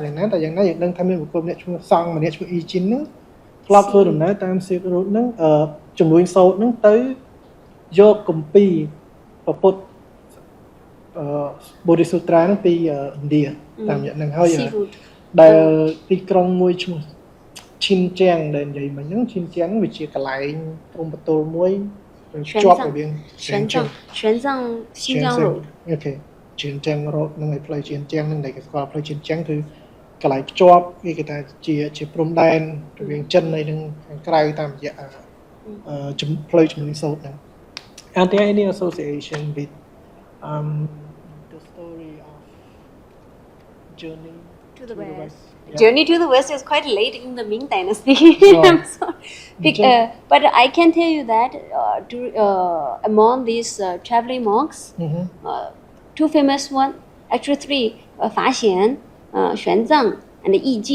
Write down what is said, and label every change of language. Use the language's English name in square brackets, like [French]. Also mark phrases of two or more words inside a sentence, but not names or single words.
[Khmer] យ៉ាងណាតែយ៉ាងណាយើងដឹងថាមានបុគ្គលម្នាក់ឈ្មោះសង្ឃម្នាក់ឈ្មោះអ៊ីជីនហ្នឹងធ្លាប់ធ្វើដំណើរតាម Silk Road ហ្នឹងចំនួនសោតហ្នឹងទៅយកគម្ពីរពុទ្ធបូរិសុត្រាហ្នឹងពីឥណ្ឌាតាមយ៉ាងហ្នឹងហើយដែលទីក្រុងមួយឈ្មោះឈិនជាងដែលនិយាយមិញហ្នឹងឈិនជាងវាជាកន្លែងព្រំប្រទល់មួយជាប់រវាង [Chinese] 玄奘新疆 road [Khmer] អូខេឈិនជាង road ហ្នឹងឯផ្លូវឈិនជាងហ្នឹងដែលគេស្គាល់ផ្លូវឈិនជាងគឺកន្លែងភ្ជាប់គេថាជាព្រំដែនរវាងចិនហើយនឹងខាងក្រៅតាមរយៈផ្លូវចំនួនសោតហ្នឹង [English] And there any association with the story of journey to the west? Journey to the west is quite late in the Ming Dynasty. I'm sorry. But I can tell you that among these traveling monks, two famous ones, actually three, Fa Xian, Xuanzang, and Yi Jing.